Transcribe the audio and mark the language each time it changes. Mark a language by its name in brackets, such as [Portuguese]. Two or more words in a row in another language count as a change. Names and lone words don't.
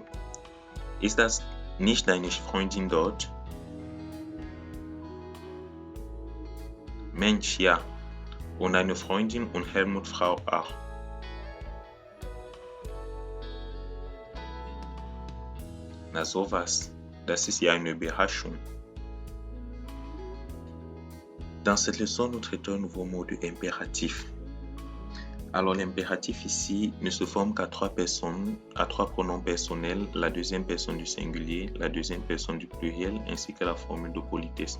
[German] Ist das nicht deine Freundin dort? Mensch, ja. Und deine Freundin und Helmut Frau auch. Na sowas, das ist ja une Überraschung. [French] Dans cette leçon, nous traitons un nouveau mot de impératif. Alors l'impératif ici ne se forme qu'à trois personnes, à trois pronoms personnels, la deuxième personne du singulier, la deuxième personne du pluriel, ainsi que la formule de politesse.